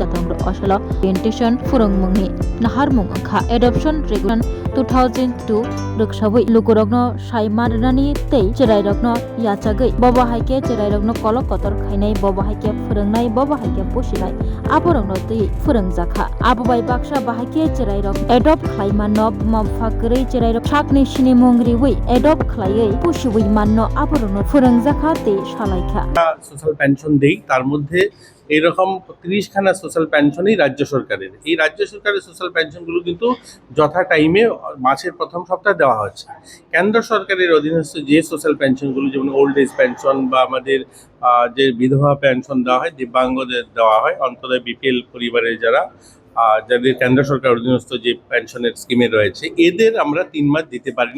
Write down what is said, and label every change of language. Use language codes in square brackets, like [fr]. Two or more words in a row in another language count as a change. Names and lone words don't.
[trp] तंग्र असलो ओरिएंटेशन फुरंमुंगनि नाहारमुंग अंखा [en] adoption regulation 2002 [trp] रखसाबै लुकुरगनो साइमारनानि ते चेराइरगनो याचागै बबा हाइके चेराइरगनो कलक कतर खाइनाय बबा हाइके फोरोंनाय बबा हाइके पोसिनाय आबरगनो ते फोरोंजाखा आबबाय बाक्सा बाहाइके चेराइरग एडप्ट खाइमानो मफाकरै चेराइरग साकनि सिनि मंग्रिवै एडप्ट खालायै पुशिवै माननो आबरगनो फोरोंजाखा ते सालायखा [en] social pension [bn] দেই তার মধ্যে এইরকম 30 খানা [en] social pension [bn] রাজ্য সরকারের। এই রাজ্য সরকারের [en] social pension [bn] কিন্তু যথা টাইমে মাসের প্রথম সপ্তাহে দেওয়া হচ্ছে। কেন্দ্র সরকারের অধীনস্থ যে [en] social pension [bn] যেমন [en] old age pension [bn] বা আমাদের যে বিধবা পেনশন দেওয়া হয়, দিব্যাঙ্গদের দেওয়া হয়, অন্তত বিপিএল পরিবারের যাদের কেন্দ্র সরকার অধীনস্থ যে পেনশনের স্কিমে রয়েছে, এদের আমরা 3 মাস দিতে পারিনি।